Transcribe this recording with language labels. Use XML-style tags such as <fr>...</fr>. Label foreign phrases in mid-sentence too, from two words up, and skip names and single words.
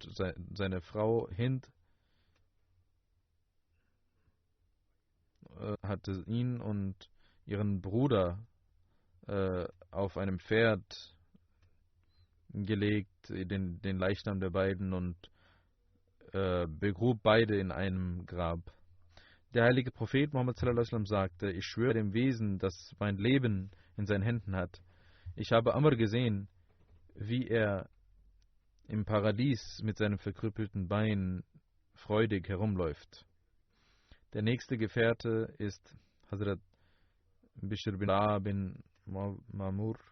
<de>Seine Frau Hind hatte ihn und ihren Bruder auf einem Pferd gelegt, den Leichnam der beiden, und begrub beide in einem Grab. Der heilige Prophet Muhammad</de> <ar>صلى الله عليه وسلم</ar> <de>sagte: Ich schwöre dem Wesen, das mein Leben in seinen Händen hat. Ich habe Amr gesehen, wie er im Paradies mit seinem verkrüppelten Bein freudig herumläuft. Der nächste Gefährte ist Hazrat Bishr bin Mamur.</de>